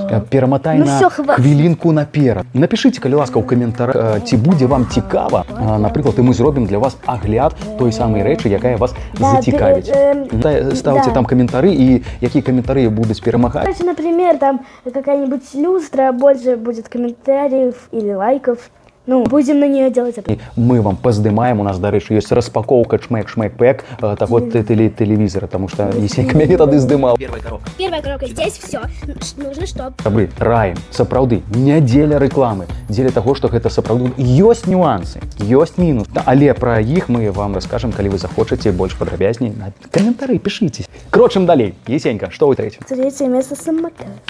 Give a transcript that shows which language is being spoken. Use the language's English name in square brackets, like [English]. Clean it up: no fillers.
[Belarusian] Пераматай на хвілінку наперад. Напішыце, калі ласка, ў каментарах, ці будзе вам цікава, напрыклад, і мы зробім для вас агляд той самай рэчы, якая вас зацікавіць. Ставце там каментары, і якія каментары будуць перамагаць. [Russian] Например, там какая-нибудь люстра, больше будет комментариев или лайков. Ну, будем на нее делать это. [Belarusian] Мы вам поздымаем, у нас, дарэчы, ёсць распаковка чмэк-пэк таго тэлевізора, [Russian] потому что [Belarusian] Есенька мяне тады здымал. [Russian] Первая коробка. Здесь все. Нужно, чтоб... [Belarusian] Сябры, раім, сапраўды, не дзеля рэкламы, дзеля таго, што гэта сапраўды. Ёсць нюансы, ёсць мінус. Але пра іх мы вам раскажам, калі вы захочаце больш падрабязней. Каментары пішыце. Крочым далей. Есенька, што ў 3-м? [Russian] 3-е место самокат.